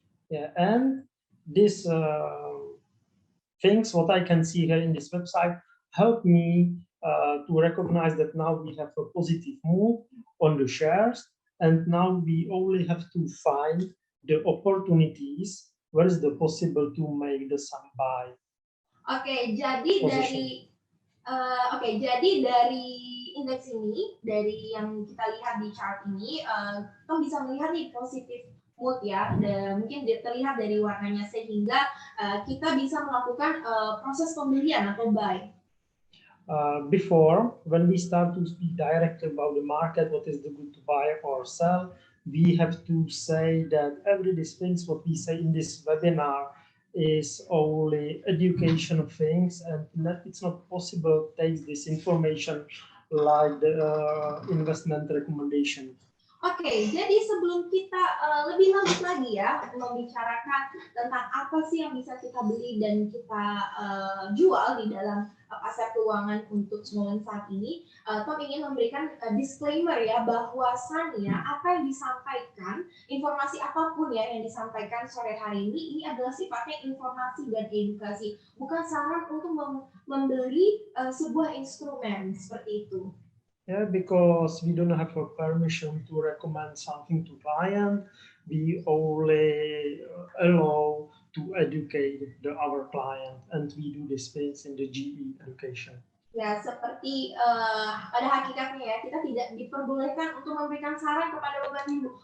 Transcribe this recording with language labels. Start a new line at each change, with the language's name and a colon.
English: Yeah, and this things what I can see here in this website help me to recognize that now we have a positive move on the shares, and now we only have to find the opportunities where is the possible to make the some buy.
Indonesian: Oke, jadi dari indeks ini, dari yang kita lihat di chart ini, kita bisa melihat nih positif mood ya, mungkin terlihat dari warnanya sehingga kita bisa melakukan proses pembelian atau buy.
English: Before, when we start to speak directly about the market, what is the good to buy or sell, we have to say that every these things what we say in this webinar is only educational things, and it's not possible to take this information like the investment recommendation.
Indonesian: Oke, jadi sebelum kita lebih lanjut lagi ya membicarakan tentang apa sih yang bisa kita beli dan kita jual di dalam pasar keuangan untuk semua saat ini, Tom ingin memberikan disclaimer ya bahwasannya apa yang disampaikan, informasi apapun ya yang disampaikan sore hari ini adalah sifatnya informasi dan edukasi, bukan saran untuk membeli sebuah instrumen seperti itu.
English: Yeah, because we don't have a permission to recommend something to client, we only allow to educate our client, and we do this things in the GE education.
Indonesian: Ya, seperti pada hakikatnya ya, kita tidak diperbolehkan untuk memberikan saran kepada Bapak Ibu.